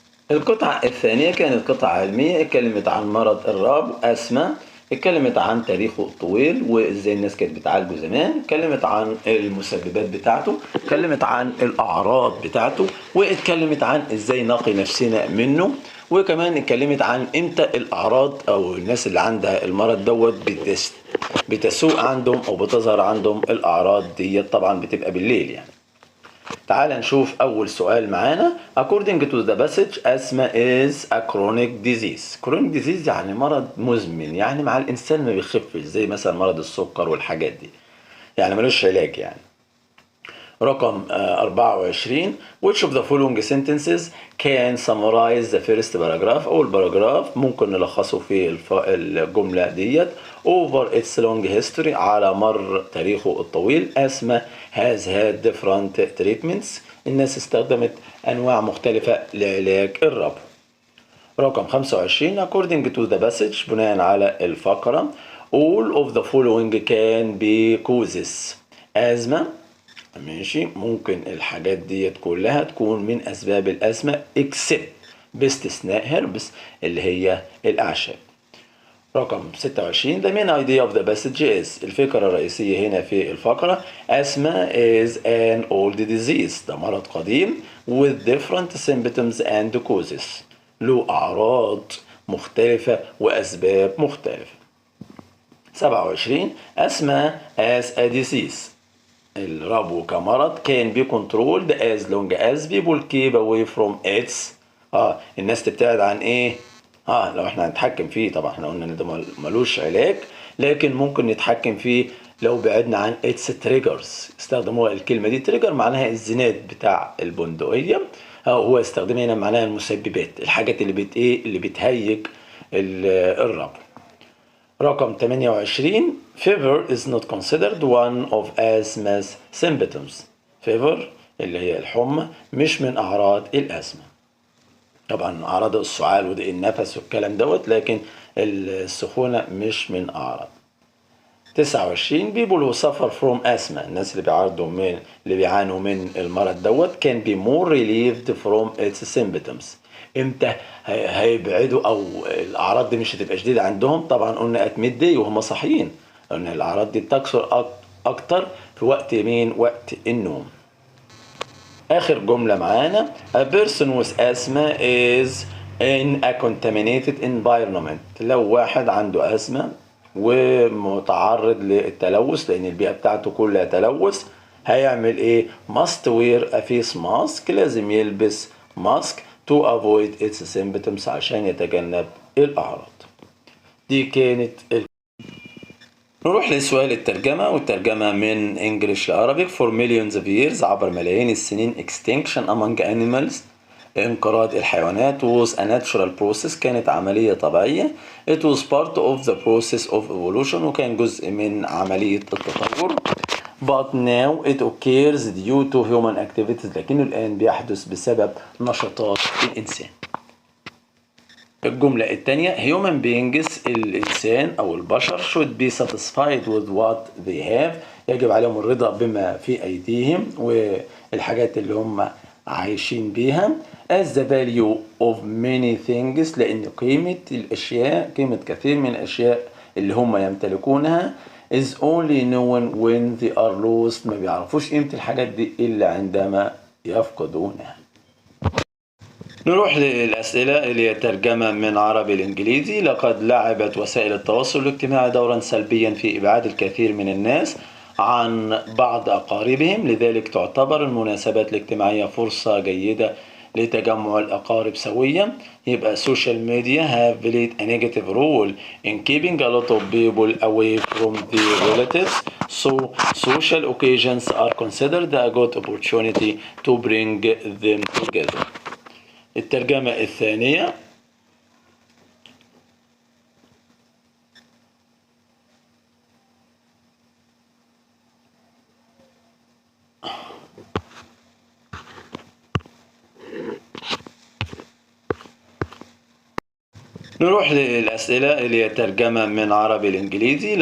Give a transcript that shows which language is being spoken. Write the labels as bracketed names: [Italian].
[Arabic] القطعة الثانية كانت قطعة علمية، اتكلمت عن مرض الرعب أسمى، اتكلمت عن تاريخه الطويل وازاي الناس كانت بتعالجه زمان، اتكلمت عن المسببات بتاعته، اتكلمت عن الأعراض بتاعته، واتكلمت عن ازاي نقي نفسنا منه، وكمان اتكلمت عن امتى الأعراض أو الناس اللي عندها المرض دوت بتسوء عندهم أو بتظهر عندهم الأعراض دي، طبعا بتبقى بالليل يعني. تعال نشوف أول سؤال معانا. [English] according to the passage asthma is a chronic disease. [Arabic] chronic disease يعني مرض مزمن، يعني مع الإنسان ما بيخفش، زي مثلا مرض السكر والحاجات دي، يعني ملوش علاج يعني. [English] رقم 24 which of the following sentences can summarize the first paragraph. [Arabic] أول باراجراف ممكن نلخصه في الجملة ديت over its long history على مر تاريخه الطويل. [English] asthma has had different treatments. [Arabic] الناس استخدمت أنواع مختلفة لعلاج الربو. [English] رقم 25 according to the passage بناء على الفقرة all of the following can be causes. [Arabic] asthma ماشي، ممكن الحاجات ديت كلها تكون من أسباب الأزمة except باستثناء هربس اللي هي الأعشاب. [English] رقم 26 the main idea of the passage is الفكرة الرئيسية هنا في الفقرة asthma is an old disease ده مرض قديم with different symptoms and causes له أعراض مختلفة وأسباب مختلفة. 27 asthma as a disease الربو كمرض can be controlled as long as people keep away from its الناس تبتعد عن ايه؟ لو احنا هنتحكم فيه. [Arabic] طبعا احنا قلنا ان ده ملوش علاج، لكن ممكن نتحكم فيه لو بعدنا عن its triggers. استخدموا الكلمة دي trigger معناها الزناد بتاع البندقية، هو استخدمها هنا معناها المسببات، الحاجات اللي بتهيج الربو. [English] رقم 28 fever is not considered one of asthma's symptoms. [Arabic] fever اللي هي الحمى مش من أعراض الأزمة. طبعا أعراض السعال وضيق النفس والكلام دوت، لكن السخونة مش من أعراض. [English] 29 people who suffer from asthma الناس اللي بيعانوا من المرض دوت can be more relieved from its symptoms. [Arabic] امتى هيبعدوا او الاعراض دي مش هتبقى شديده عندهم؟ طبعا قلنا at midday وهم صاحيين، لان الاعراض دي بتكثر اكتر في وقت وقت النوم. [English] اخر جمله معانا a person with asthma is in a contaminated environment. [Arabic] لو واحد عنده أزمة ومتعرض للتلوث لان البيئه بتاعته كلها تلوث، هيعمل ايه؟ must wear a face mask لازم يلبس ماسك to avoid its symptoms عشان يتجنب الأعراض. دي كانت نروح لسؤال الترجمة، والترجمة من English لعربي. [English] for millions of years عبر ملايين السنين extinction among animals انقراض الحيوانات was a natural process كانت عملية طبيعية. it was part of the process of evolution وكان جزء من عملية التطور. but now it occurs due to human activities لكنه الآن بيحدث بسبب نشاطات الإنسان. [Arabic] الجملة الثانية human beings الإنسان أو البشر should be satisfied with what they have يجب عليهم الرضا بما في أيديهم والحاجات اللي هم عايشين بيها. as the value of many things لأن قيمة كثير من الأشياء اللي هم يمتلكونها is only known when they are lost ما بيعرفوش قيمة الحاجات دي إلا عندما يفقدونها. نروح للأسئلة اللي هي ترجمة من عربي لإنجليزي. لقد لعبت وسائل التواصل الاجتماعي دورا سلبيا في إبعاد الكثير من الناس عن بعض أقاربهم، لذلك تعتبر المناسبات الاجتماعية فرصة جيدة لتجمع الأقارب سويا. [English] يبقى social media have played a negative role in keeping a lot of people away from their relatives, so social occasions are considered a good opportunity to bring them together. [Arabic] الترجمة الثانية نروح للأسئلة اللي هي ترجمة من عربي لإنجليزي.